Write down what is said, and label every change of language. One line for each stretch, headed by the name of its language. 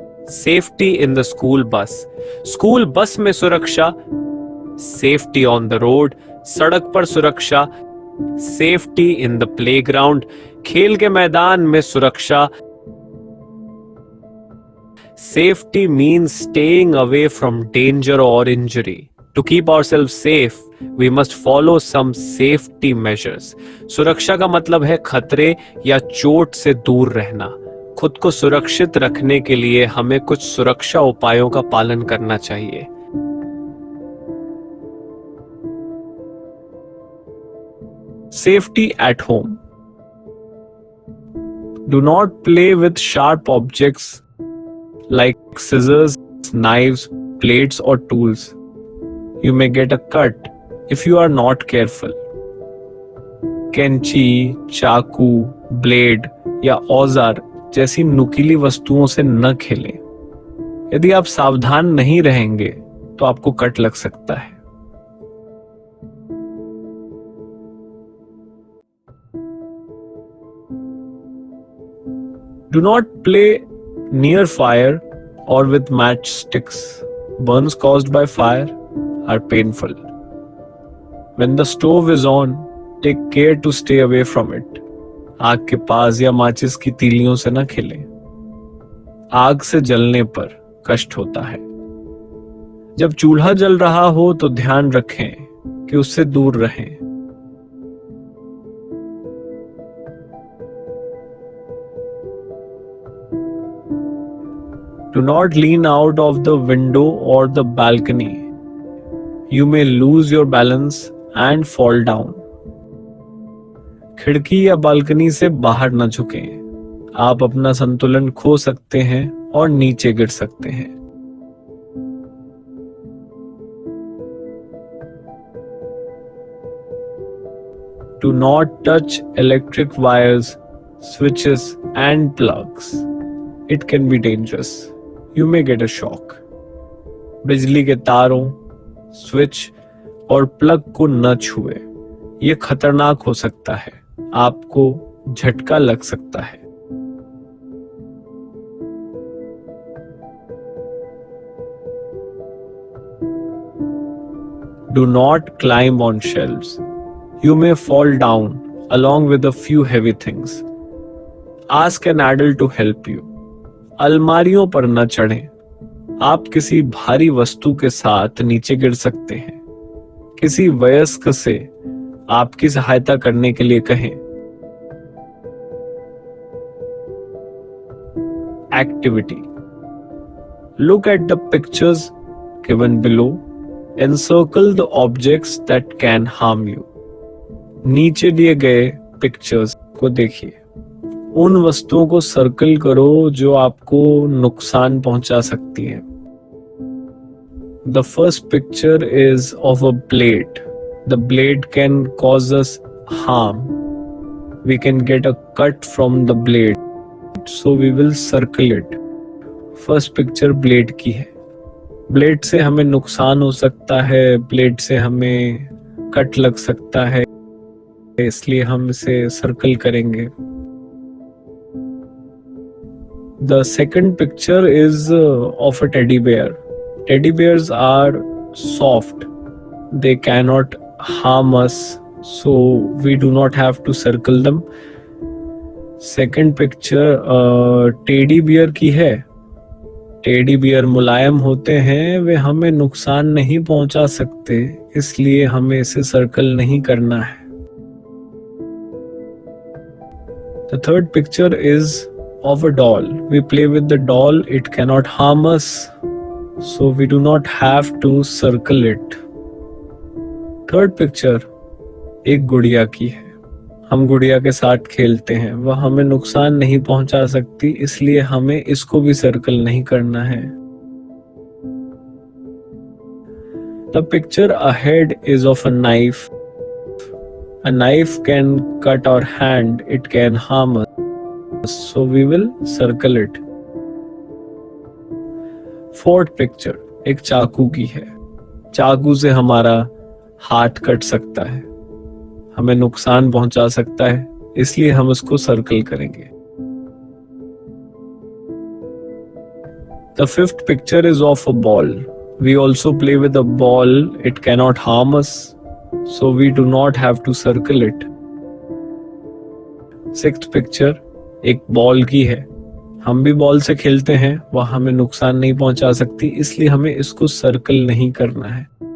English: Safety in the school bus.
Hindi: School bus में सुरक्षा.
English: Safety on the road.
Hindi: सड़क पर सुरक्षा.
English: Safety in the playground.
Hindi: खेल के मैदान में सुरक्षा.
English: Safety means staying away from danger or injury. To keep ourselves safe, we must follow some safety measures.
Hindi: सुरक्षा का मतलब है खतरे या चोट से दूर रहना. खुद को सुरक्षित रखने के लिए हमें कुछ सुरक्षा उपायों का पालन करना चाहिए.
English: Safety at home. Do not play with sharp objects like scissors, knives, plates or tools. You may get a cut if you are not careful.
Hindi: कैंची, चाकू, ब्लेड या औजार जैसी नुकीली वस्तुओं से न खेलें. यदि आप सावधान नहीं रहेंगे तो आपको कट लग सकता है.
English: Do not play near fire or with matchsticks. Burns caused by fire are painful. When the stove is on, take care to stay away from it.
Hindi: आग के पास या माचिस की तीलियों से न खेलें. आग से जलने पर कष्ट होता है. जब चूल्हा जल रहा हो तो ध्यान रखें कि उससे दूर रहें.
English: Do not lean out of the window or the balcony. You may lose your balance and fall down.
Hindi: खिड़की या बालकनी से बाहर न झुकें. आप अपना संतुलन खो सकते हैं और नीचे गिर सकते हैं.
English: Do not touch electric wires, switches and plugs. It can be dangerous. You may get a shock.
Hindi: बिजली के तारों, स्विच और प्लग को न छुए. यह खतरनाक हो सकता है. आपको झटका लग सकता है.
English: Do not climb on shelves. You may fall down along with a few heavy things. Ask an adult to help you.
Hindi: अलमारियों पर न चढ़ें. आप किसी भारी वस्तु के साथ नीचे गिर सकते हैं. किसी वयस्क से आपकी सहायता करने के लिए कहें.
English: Activity. Look at the pictures given below. Encircle the objects that can harm you.
Hindi: नीचे दिए गए पिक्चर्स को देखिए. उन वस्तुओं को सर्कल करो जो आपको नुकसान पहुंचा सकती हैं.
English: The first picture is of a blade. The blade can cause us harm. We can get a cut from the blade. So we will circle it. First picture blade
Hindi: की है. ब्लेड से हमें नुकसान हो सकता है. ब्लेड से हमें कट लग सकता है. इसलिए हम इसे सर्कल करेंगे.
English: The second picture is of a teddy bear. Teddy bears are soft. They cannot harm us, so we do not have to circle them. Second picture teddy bear
Hindi: की है. टेडी बियर मुलायम होते हैं. वे हमें नुकसान नहीं पहुंचा सकते, इसलिए हमें इसे सर्कल नहीं करना है.
English: The third picture is of a doll. We play with the doll. It cannot harm us, so we do not have to circle it. Third picture
Hindi: एक गुड़िया की है. हम गुड़िया के साथ खेलते हैं. वह हमें नुकसान नहीं पहुंचा सकती, इसलिए हमें इसको भी सर्कल नहीं करना है.
English: The picture ahead is of a knife. A knife can cut our hand, it can harm us, so we will circle it. Fourth picture
Hindi: एक चाकू की है. चाकू से हमारा हाथ कट सकता है, हमें नुकसान पहुंचा सकता है, इसलिए हम उसको सर्कल करेंगे.
English: The fifth picture is of a ball. We also play with a ball. It cannot harm us, so we do not have to circle it. Sixth picture
Hindi: एक बॉल की है. हम भी बॉल से खेलते हैं, वह हमें नुकसान नहीं पहुंचा सकती, इसलिए हमें इसको सर्कल नहीं करना है.